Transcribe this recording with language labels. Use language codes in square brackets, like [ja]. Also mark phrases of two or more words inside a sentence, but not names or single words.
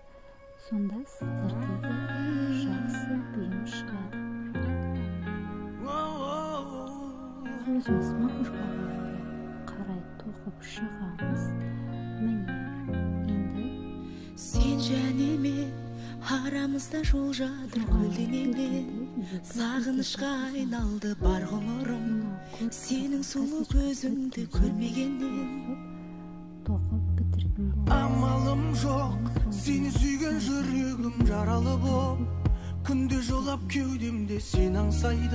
[uz] Sonda sizlarga shaxsiy buyum chiqadi. O'zimiz makushkaga qaray to'qib shiqamiz. Mana endi [kk] Sen janime aramızda жол жатыр көлденеңде. Сағынышқа айналды бар ғұмырым, сенің сұлу көзіңді көрмегеннен. [uz] to'qib bitirdim. [kk] Амалым жоқ, сені сүйген жүрегім жаралы боп, күнде жолап кеудемде сен аңсайды.